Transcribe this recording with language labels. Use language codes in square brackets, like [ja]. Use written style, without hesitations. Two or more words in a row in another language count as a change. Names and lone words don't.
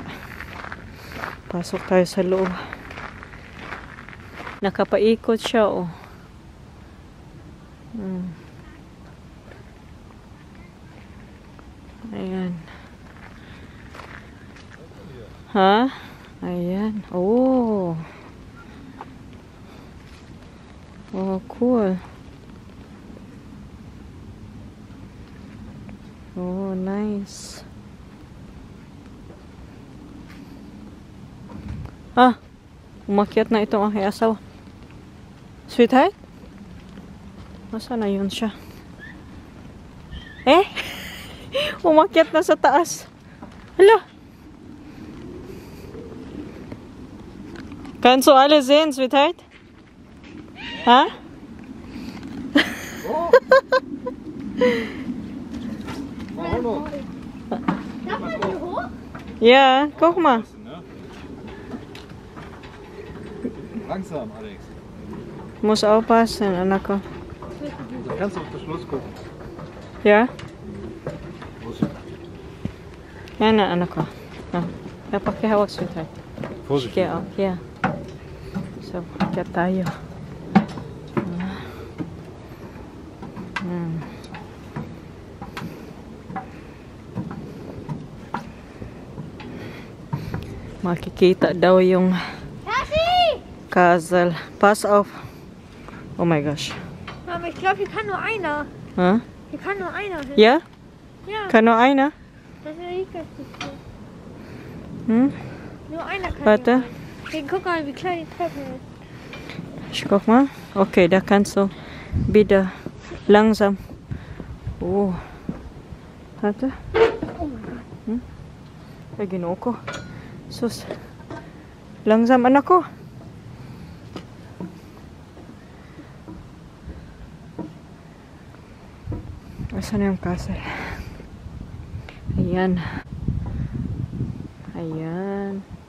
[tl] Pasok tayo sa loob. Nakapaikot siya, oh. Ayan. Ha? Ayan. Oh. [en] Oh, cool. Oh, nice. [tl] Ah, umakyat na itong aking asawa. Sweetheart? Nasaan na yun siya? Eh? Umakyat na sa taas. Hala. [de] Kannst du alle sehen, Sweetheart? Ha? Oh. Darf man hier hoch? Ja, guck mal. Langsam, Alex. Muss aufpassen, [tl] anak ko. [de] Da kannst du auf das Schloss gucken. Ja? Vorsicht. [tl] Yan na, anak ko. Ja, pakihawak, Sweetheart. [de] Vorsicht. [en] Okay, oh, yeah. So, [tl] akyat tayo. Makikita daw yung Castle. [de] Pass auf. [en] Oh my gosh. [de] Mama, ich glaube, hier kann nur einer. Huh? Hier kann nur einer hin. Ja? Ja, Kann nur einer? das ist Rikas. Hm? Nur einer kann Warte. hier rein. Hey, guck mal, wie klein die Treppe ist. Ich guck mal. Okay, da kannst du wieder langsam. Oh. Warte. [ceb] Ay, ginoo ko. Sus. [tl] Langsam, anak ko. Asan na yung castle? Ayan. Ayan.